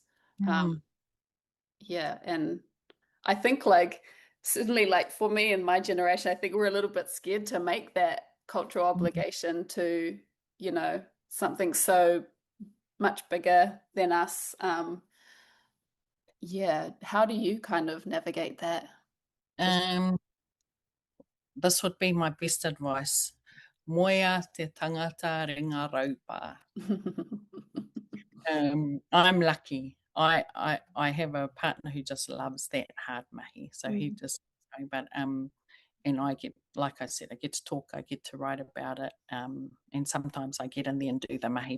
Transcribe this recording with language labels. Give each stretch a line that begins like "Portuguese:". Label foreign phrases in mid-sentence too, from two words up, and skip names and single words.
English: And I think like certainly like for me and my generation, I think we're a little bit scared to make that cultural obligation to, you know, something so much bigger than us. How do you kind of navigate that? This would be my best advice.
Māori: Moia te tangata ringa raupā.
English: I'm lucky. I have a partner who just loves that hard mahi. So he just, but and I get, like I said, I get to talk, I get to write about it, and sometimes I get in there and do the mahi.